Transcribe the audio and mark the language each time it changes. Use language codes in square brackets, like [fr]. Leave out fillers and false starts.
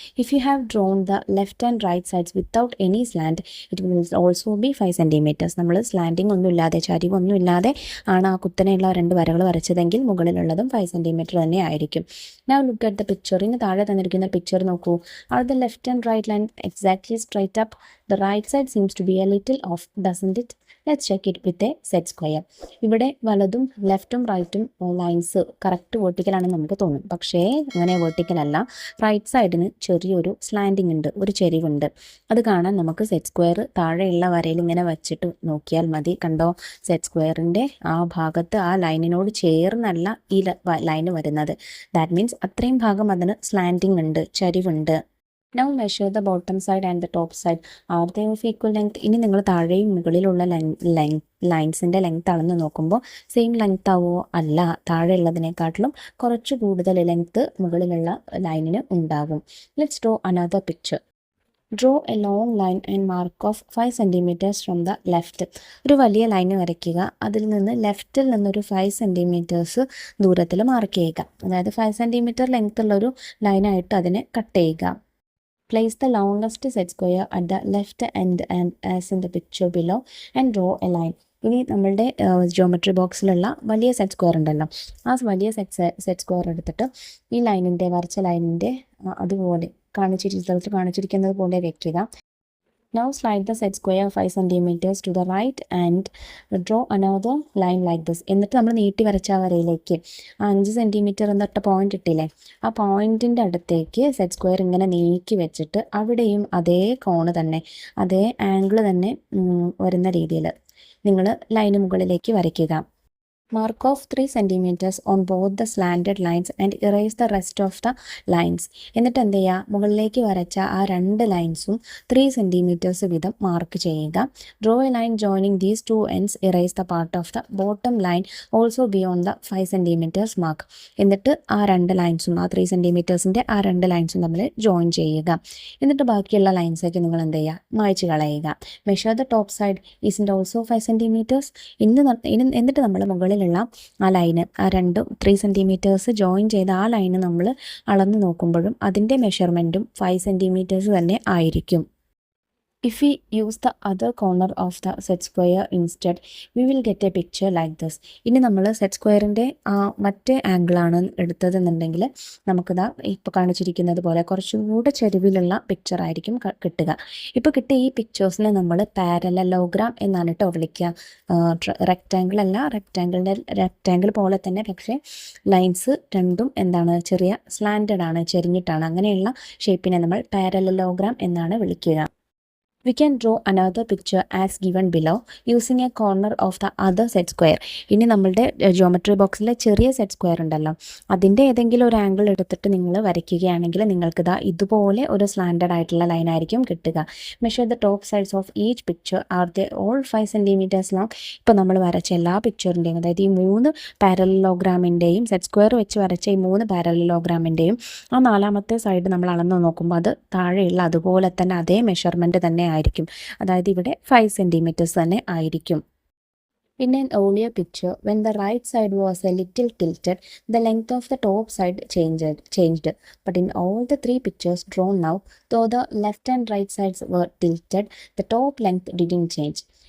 [en] If you have drawn the left and right sides without any slant it will also be 5 centimetres. [ml] നമ്മൾ slanting ഒന്നുമില്ലാതെ, ചരിവൊന്നുമില്ലാതെ ആണ് ആ കുത്തനെയുള്ള 2 വരകൾ വരച്ചതെങ്കിൽ മുകളിലുള്ളതും 5 സെൻറ്റിമീറ്റർ തന്നെ ആയിരിക്കും. [en] Now look at the picture. [ml] ഇന്ന് താഴെ തന്നിരിക്കുന്ന പിക്ചർ നോക്കൂ. [en] Are the left and right line exactly straight up? The right side seems to be a little off, doesn't it? Let's check it with a set square. [ml] ഇവിടെ വലതും ലെഫ്റ്റും റൈറ്റും lines correct വേർട്ടിക്കലാണെന്ന് നമുക്ക് തോന്നും. പക്ഷേ അങ്ങനെ വേർട്ടിക്കൽ അല്ല. Right സൈഡിന് ചെറിയൊരു slanting ഉണ്ട്, ഒരു ചെരിവുണ്ട്. അത് കാണാൻ നമുക്ക് സെറ്റ് സ്ക്വയർ താഴെയുള്ള വരയിൽ ഇങ്ങനെ വെച്ചിട്ട് നോക്കിയാൽ മതി. കണ്ടോ, സെറ്റ് സ്ക്വയറിൻ്റെ ആ ഭാഗത്ത് ആ ലൈനിനോട് ചേർന്നല്ല ഈ ലൈന് വരുന്നത്. [en] that means [ml] അത്രയും ഭാഗം അതിന് സ്ലാൻഡിങ് ഉണ്ട്, ചരിവുണ്ട്. [en] Now measure the bottom side and the top side. Are they of equal length? [ml] ഇനി നിങ്ങൾ താഴെയും മുകളിലുള്ള ലൈൻസിൻ്റെ ലെങ്ത് അളന്ന് നോക്കുമ്പോൾ സെയിം ലെങ്ത് ആവോ? അല്ല, താഴെയുള്ളതിനെക്കാട്ടിലും കുറച്ച് കൂടുതൽ ലെങ്ത് മുകളിലുള്ള ലൈനിന് ഉണ്ടാകും. [en] Let's draw another picture. Draw a long line and mark off 5 centimetres from the left. [ml] ഒരു വലിയ ലൈൻ വരയ്ക്കുക, അതിൽ നിന്ന് ലെഫ്റ്റിൽ നിന്നൊരു 5 സെൻറ്റിമീറ്റേഴ്സ് ദൂരത്തിൽ മാർക്ക് ചെയ്യുക. അതായത് 5 സെൻറ്റിമീറ്റർ ലെങ്ത് ഉള്ളൊരു ലൈനായിട്ട് അതിനെ കട്ട് ചെയ്യുക. [en] Place the longest set square at the left end and as in the picture below and draw a line. [ml] ഇനി നമ്മളുടെ ജിയോമെട്രി ബോക്സിലുള്ള വലിയ സെറ്റ് സ്ക്വയർ ഉണ്ടല്ലോ, ആ വലിയ സെറ്റ് സ്ക്വയർ എടുത്തിട്ട് ഈ ലൈനിൻ്റെ വരച്ച ലൈനിൻ്റെ അതുപോലെ കാണിച്ചിരിക്കുന്നത് പോലെ വയ്ക്കുക. [en] Now slide the set square 5 centimeters to the right and draw another line like this. [ml] എന്നിട്ട് നമ്മൾ നീട്ടി വരച്ച വരയിലേക്ക് 5 സെൻറ്റിമീറ്റർ എന്നിട്ട് പോയിന്റ് ഇട്ടില്ലേ, ആ പോയിന്റിൻ്റെ അടുത്തേക്ക് സെറ്റ് സ്ക്വയർ ഇങ്ങനെ നീക്കി വെച്ചിട്ട് അവിടെയും അതേ കോണ് തന്നെ, അതേ ആംഗിൾ തന്നെ വരുന്ന രീതിയിൽ നിങ്ങൾ ലൈന് മുകളിലേക്ക് വരയ്ക്കുക. [en] Mark off 3 centimeters on both the slanted lines and erase the rest of the lines. [ml] എന്നിട്ട് എന്ത് ചെയ്യുക, മുകളിലേക്ക് വരച്ച ആ 2 ലൈൻസും 3 centimeters വീതം മാർക്ക് ചെയ്യുക. [en] Draw a line joining these 2 ends. Erase the part of the bottom line also beyond the 5 centimeters mark. [ml] എന്നിട്ട് ആ 2 ലൈൻസും ആ 3 സെൻറ്റിമീറ്റേഴ്സിൻ്റെ ആ 2 ലൈൻസും തമ്മിൽ ജോയിൻ ചെയ്യുക. എന്നിട്ട് ബാക്കിയുള്ള ലൈൻസൊക്കെ നിങ്ങൾ എന്ത് ചെയ്യുക, മായ്ച്ച് കളയുക. [en] Measure the top side. Isn't also 5 centimeters. [ml] എന്നിട്ട് നമ്മൾ മുകളിൽ ആ ലൈന്, ആ 3 സെൻറ്റിമീറ്റേഴ്സ് ജോയിൻ ചെയ്ത ആ ലൈന് നമ്മൾ അളന്ന് നോക്കുമ്പോഴും അതിൻ്റെ മെഷർമെൻറ്റും 5 സെൻറ്റിമീറ്റേഴ്സ് തന്നെ ആയിരിക്കും. [en] If we use the other corner of the set square instead, we will get a picture like this. [ml] ഇനി നമ്മൾ സെറ്റ് സ്ക്വയറിൻ്റെ മറ്റേ ആംഗിളാണ് എടുത്തതെന്നുണ്ടെങ്കിൽ നമുക്കിതാ ഇപ്പോൾ കാണിച്ചിരിക്കുന്നത് പോലെ കുറച്ചുകൂടെ ചെരുവിലുള്ള പിക്ചർ ആയിരിക്കും കിട്ടുക. ഇപ്പോൾ കിട്ടിയ ഈ പിക്ചേഴ്സിനെ നമ്മൾ പാരലലോഗ്രാം എന്നാണ് കേട്ടോ വിളിക്കുക. റെക്റ്റാങ്കിൾ അല്ല, റെക്റ്റാങ്കിൾ പോലെ തന്നെ, പക്ഷേ ലൈൻസ് രണ്ടും എന്താണ്, ചെറിയ സ്ലാൻഡഡ് ആണ്, ചെരിഞ്ഞിട്ടാണ്. അങ്ങനെയുള്ള ഷേപ്പിനെ നമ്മൾ പാരലലോഗ്രാം എന്നാണ് വിളിക്കുക. [en] We can draw another picture as given below using a corner of the other set square. [ml] ഇനി നമ്മളുടെ ജിയോമെട്രി ബോക്സിലെ ചെറിയ സെറ്റ് സ്ക്വയർ ഉണ്ടല്ലോ, അതിൻ്റെ ഏതെങ്കിലും ഒരു ആംഗിൾ എടുത്തിട്ട് നിങ്ങൾ വരയ്ക്കുകയാണെങ്കിൽ നിങ്ങൾക്ക് ഇതുപോലെ ഒരു സ്ലാൻഡഡ് ആയിട്ടുള്ള ലൈൻ ആയിരിക്കും കിട്ടുക. [en] Measure the top sides of each picture. Are they all 5 centimetres long. [ml] ഇപ്പോൾ നമ്മൾ വരച്ച എല്ലാ പിക്ചറിൻ്റെയും, അതായത് ഈ 3 പാരലലോഗ്രാമിൻ്റെയും സെറ്റ് സ്ക്വയർ വെച്ച് വരച്ച ഈ 3 പാരലലോഗ്രാമിൻ്റെയും ആ 4ാമത്തെ സൈഡ് നമ്മൾ അളന്ന് നോക്കുമ്പോൾ അത് താഴെയുള്ള അതുപോലെ തന്നെ അതേ മെഷർമെൻറ്റ് തന്നെ ആയിരിക്കും. അതായത് ഇവിടെ 5 സെൻറ്റിമീറ്റേഴ്സ് തന്നെ ആയിരിക്കും. [en] In an earlier picture, when the right side was a little tilted, the length of the top side changed. But in all the 3 pictures drawn now, though the left and right sides were tilted, the top length didn't change.